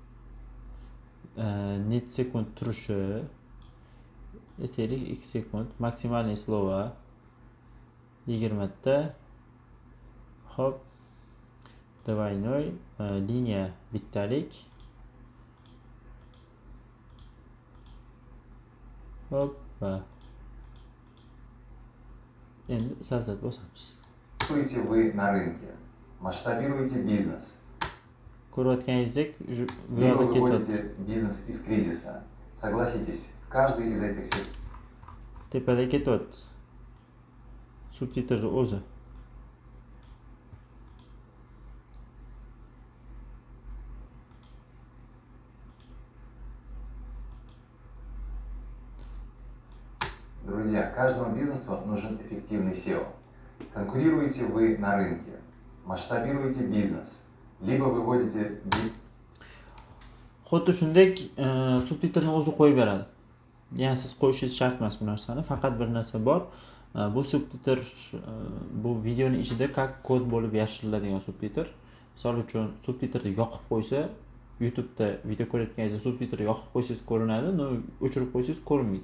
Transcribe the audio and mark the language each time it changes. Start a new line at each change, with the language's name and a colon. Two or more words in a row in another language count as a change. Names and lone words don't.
Uzbek: Net sekund turishi, yeterli x sekund,
Russian: максимальный слова
Uzbek: 20 ta. Xo'p. Двойной liniya bittalik. Hoppa. Endi sazat bosamiz.
Russian: Действуете вы на рынке, масштабируете бизнес,
Uzbek: Ko'rayotganingizdek bu
Russian: либо
Uzbek: yoqda ketyapti.
Russian: выводите бизнес из кризиса. Согласитесь, в каждый из этих
Uzbek: Tepada ketyapti. Subtitrni o'zi.
Russian: Друзья, каждому бизнесу нужен эффективный SEO. Конкурируете вы на рынке, масштабируете бизнес, lибо выводите
Uzbek: Xuddi shunday subtitrni o'zi qo'yib beradi. Ya'ni siz qo'yishingiz shart emas bu narsani. Faqat bir narsa bor. Bu subtitr bu videoning ichida как kod bo'lib yashiriladigan subtitr. Misol uchun subtitrni yoqib qo'ysa, YouTube'da video ko'rayotganingizda subtitr yoqib qo'ysangiz ko'rinadi, no o'chirib qo'ysangiz ko'rinmaydi.